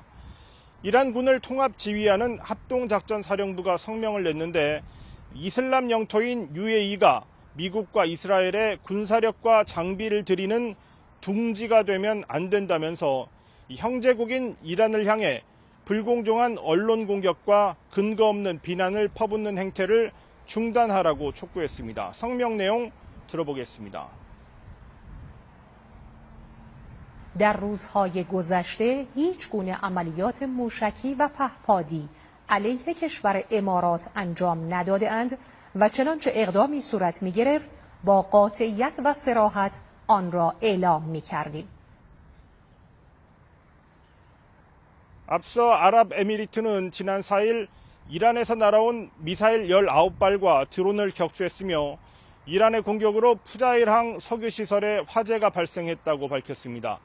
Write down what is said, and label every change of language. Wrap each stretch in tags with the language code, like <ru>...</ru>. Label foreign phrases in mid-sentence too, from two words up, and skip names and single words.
<ko>이란군을 통합지휘하는 합동작전사령부가 성명을 냈는데 이슬람 영토인 UAE가 미국과 이스라엘의 군사력과 장비를 들이는 둥지가 되면 안 된다면서 형제국인 이란을 향해 불공정한 언론 공격과 근거 없는 비난을 퍼붓는 행태를 중단하라고 촉구했습니다. 성명 내용 들어보겠습니다.</ko> <fa>در روزهای گذشته هیچ گونه عملیات موشکی و پهپادی علیه کشور امارات انجام نداده‌اند و چنانچه اقدامی صورت می‌گرفت با قاطعیت و صراحت آن را اعلام می‌کردیم.</fa> <ko>앞서 아랍에미리트는 지난 4일 이란에서 날아온 미사일 19발과 드론을 격추했으며 이란의 공격으로 푸자일항 석유시설에 화재가 발생했다고 밝혔습니다.</ko>